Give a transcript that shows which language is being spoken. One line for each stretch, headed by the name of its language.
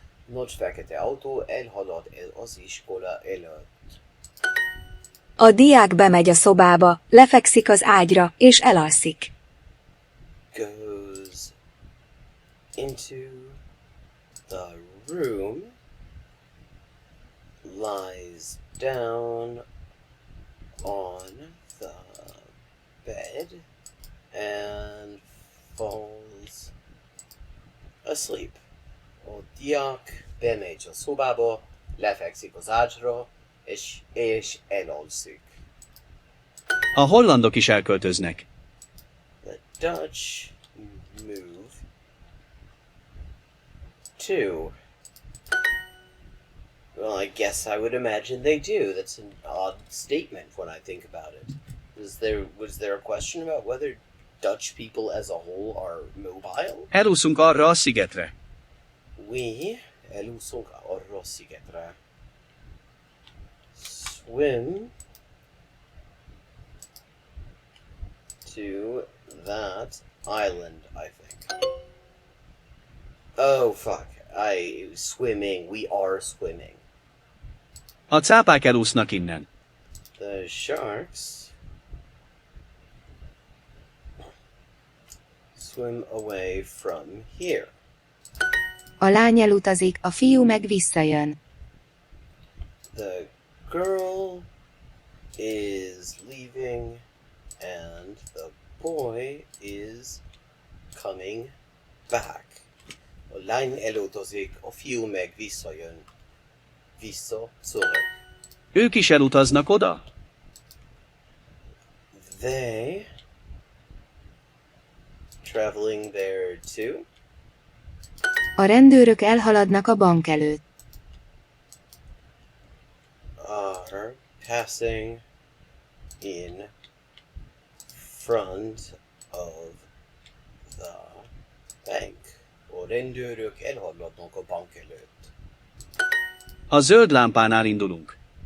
Hungarian: Nagy fekete autó elhalad az iskola előtt. A diák bemegy a szobába, lefekszik az ágyra, és elalszik.
English: Goes into the room, lies down on the bed, and falls asleep.
Hungarian: A diák bemegy a szobába, lefekszik az ágyra, és elalszik. A hollandok is elköltöznek.
English: The Dutch move to... Well, I guess I would imagine they do. That's an odd statement when I think about it. Was there a question about whether Dutch people as a whole are mobile?
Hungarian: Elúszunk arra a szigetre.
English: We
Hungarian: elúszunk arra a szigetre.
English: Swim to that island, I think. Oh, fuck. Swimming. We are swimming.
Hungarian: A cápák elúsznak innen.
English: The sharks swim away from here.
Hungarian: A lány elutazik, a fiú meg visszajön.
English: The girl is leaving and the boy is coming back.
Hungarian: A lány elutazik, a fiú meg visszajön.
German: Zurück.
Hungarian: Ők is elutaznak oda?
English: They traveling there too?
Hungarian: A rendőrök elhaladnak a bank előtt.
English: Are passing in front of the bank.
Hungarian: A rendőrök elhaladnak a bank előtt. A zöld lámpánál indulunk.